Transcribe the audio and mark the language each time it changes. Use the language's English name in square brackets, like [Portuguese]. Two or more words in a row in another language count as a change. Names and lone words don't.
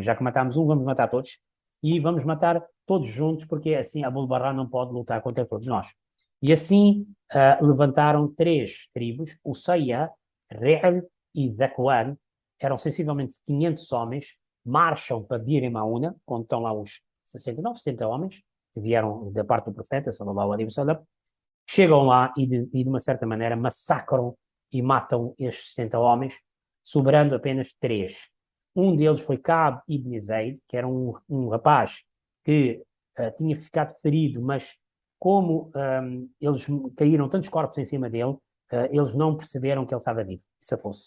[Portuguese] Já que matámos um, vamos matar todos. E vamos matar todos juntos, porque assim Abul Barra não pode lutar contra todos nós. E assim levantaram três tribos, o Sayya, Re'al e Dhakwan, eram sensivelmente 500 homens, marcham para Bir Mauna, onde estão lá os 69, 70 homens, que vieram da parte do profeta, [Arabic] sallallahu alaihi wasallam, [Portuguese] chegam lá de uma certa maneira massacram e matam estes 70 homens, sobrando apenas três. Um deles foi Ka'b ibn Zayd, que era um rapaz que tinha ficado ferido, mas como eles caíram tantos corpos em cima dele, eles não perceberam que ele estava vivo, se fosse.